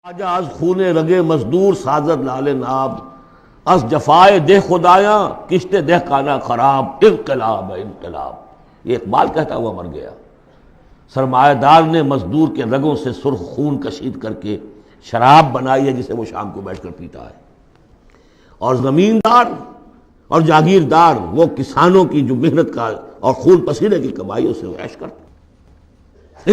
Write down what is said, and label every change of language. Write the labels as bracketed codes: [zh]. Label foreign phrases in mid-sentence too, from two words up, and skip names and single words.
[fa] آجا از خونے رگے مزدور سازد لال ناب، از جفائے دہ خدایاں کشت دہ کانا خراب، انقلاب انقلاب۔ [ur] یہ اقبال کہتا ہوا مر گیا۔ سرمایہ دار نے مزدور کے رگوں سے سرخ خون کشید کر کے شراب بنائی ہے جسے وہ شام کو بیٹھ کر پیتا ہے، اور زمیندار اور جاگیردار وہ کسانوں کی جو محنت کا اور خون پسینے کی کمائی اسے وہ عیش کرتے۔